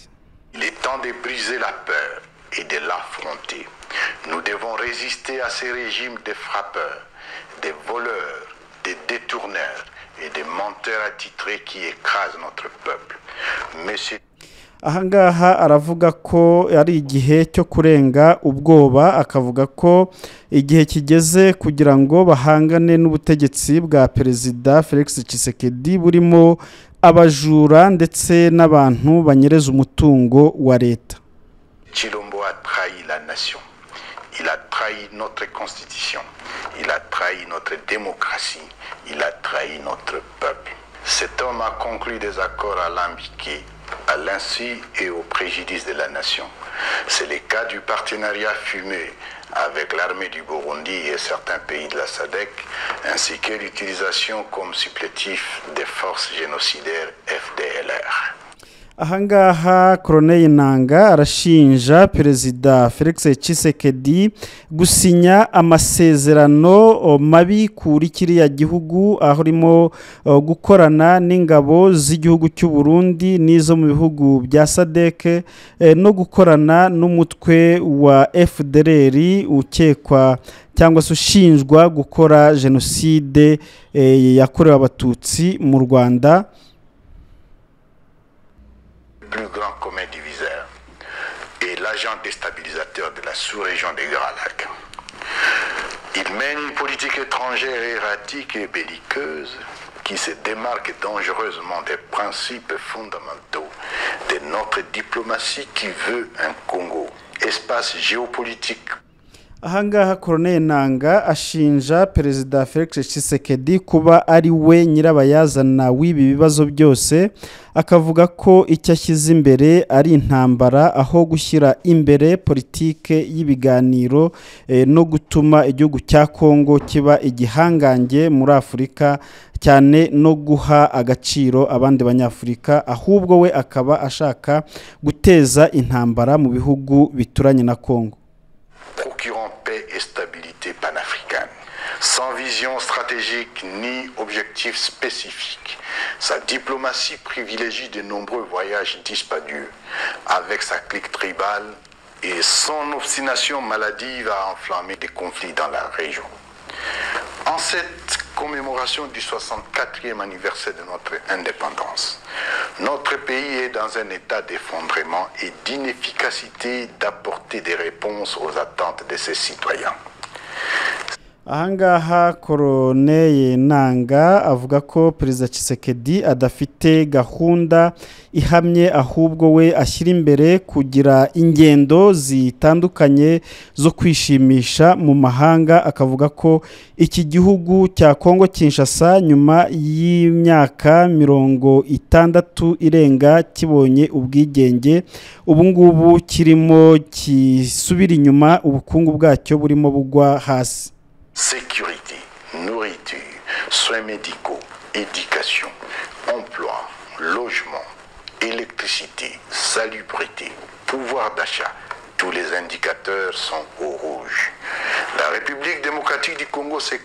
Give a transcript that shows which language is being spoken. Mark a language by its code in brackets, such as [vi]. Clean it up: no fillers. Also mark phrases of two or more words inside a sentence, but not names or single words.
[fr] Il est temps de briser la peur et de l'affronter. Nous devons résister à ces régimes de frappeurs, de voleurs, de détourneurs et de menteurs attitrés qui écrasent notre peuple. Monsieur [rw] ahangaha aravuga ko ari igihe cyo kurenga ubwoba, akavuga ko igihe kigeze kugira ngo bahangane n'ubutegetsi bwa Perezida Felix Tshisekedi burimo abajura ndetse n'abantu banyereza umutungo wa leta. [fr] Tshilombo a trahi la nation. Il a trahi notre constitution. Il a trahi notre démocratie. Il a trahi notre peuple. Cet homme a conclu des accords alambiqués à l'insu et au préjudice de la nation. C'est le cas du partenariat fumé avec l'armée du Burundi et certains pays de la SADC, ainsi que l'utilisation comme supplétif des forces génocidaires FDLR. [rw] Ahangaha Corneille Nangaa arashinja Perezida Felix Tshisekedi gusinya amasezerano mabi kuri kiriya gihugu, aho arimo gukorana n'ingabo z'igihugu cy'u Burundi n'izo mu bihugu bya SADC, no gukorana n'umutwe wa FDLR ukekwa cyangwa se ushinjwa gukora jenoside yakorewe abatutsi mu Rwanda. [fr] Plus grand commun diviseur et l'agent déstabilisateur de la sous-région des Grands Lacs. Il mène une politique étrangère erratique et belliqueuse qui se démarque dangereusement des principes fondamentaux de notre diplomatie qui veut un Congo, espace géopolitique. [rw] Ahangaha Corneille Nangaa ashinja Perezida Felix Tshisekedi kuba ari we nyirabayazana w'ibi bibazo byose, akavuga ko icyo ashyize imbere ari intambara aho gushyira imbere politike y'ibiganiro no gutuma igihugu cya Kongo kiba igihangange muri Afurika cyane no guha agaciro abandi banyafurika, ahubwo we akaba ashaka guteza intambara mu bihugu bituranye na Kongo. [fr] Procurant paix et stabilité panafricaine, sans vision stratégique ni objectif spécifique. Sa diplomatie privilégie de nombreux voyages dispendieux avec sa clique tribale et son obstination maladive à enflammer des conflits dans la région. En cette commémoration du 64e anniversaire de notre indépendance, notre pays est dans un état d'effondrement et d'inefficacité d'apporter des réponses aux attentes de ses citoyens. [rw] Ahangaha Koroneye Nanga avuga ko Perezida Tshisekedi adafite gahunda ihamye, ahubwo we ashyira imbere kugira ingendo zitandukanye zo kwishimisha mu mahanga. Akavuga ko iki gihugu cya Kongo Kinshasa nyuma y'imyaka 60 irenga kibonye ubwigenge, ubu ngubu kirimo kisubira inyuma, ubukungu bwacyo burimo bugwa hasi. [fr] Sécurité, nourriture, soins médicaux, éducation, emploi, logement, électricité, salubrité, pouvoir d'achat, tous les indicateurs sont au rouge. La République démocratique du Congo s'est...